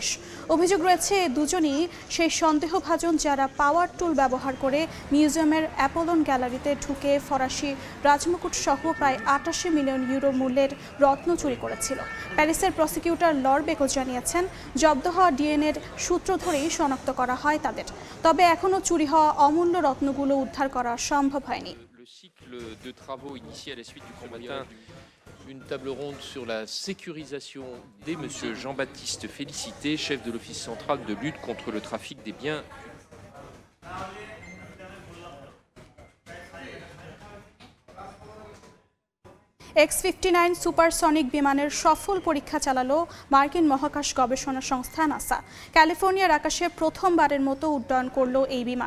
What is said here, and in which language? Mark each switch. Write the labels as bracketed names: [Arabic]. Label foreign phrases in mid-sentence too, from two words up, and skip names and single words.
[Bangla] অভিযোগ রয়েছে এই দুজনই সেই সন্দেহভাজন যারা পাওয়ার টুল ব্যবহার করে মিউজিয়ামের অ্যাপোলন গ্যালারিতে ঢুকে ফরাসি রাজমুকুট সহ প্রায় 88 মিলিয়ন ইউরো মূল্যের রত্ন চুরি করেছিল। প্যারিসের প্রসিকিউটর লর বেকো জানিয়েছেন জব্দ হওয়া ডিএনএর সূত্র ধরেই শনাক্ত করা হয় তাদের। তবে এখনও চুরি হওয়া অমূল্য রত্নগুলো উদ্ধার করা সম্ভব হয়নি। [French] Une table ronde sur la sécurisation des Monsieur Jean-Baptiste Félicité, chef de l'Office central de lutte contre le trafic des biens. [Bangla] X-59 সুপারসনিক বিমানের সফল পরীক্ষা চালালো মার্কিন মহাকাশ গবেষণা সংস্থা নাসা। ক্যালিফোর্নিয়ার আকাশে প্রথমবারের মতো উড্ডয়ন করলো এই বিমান।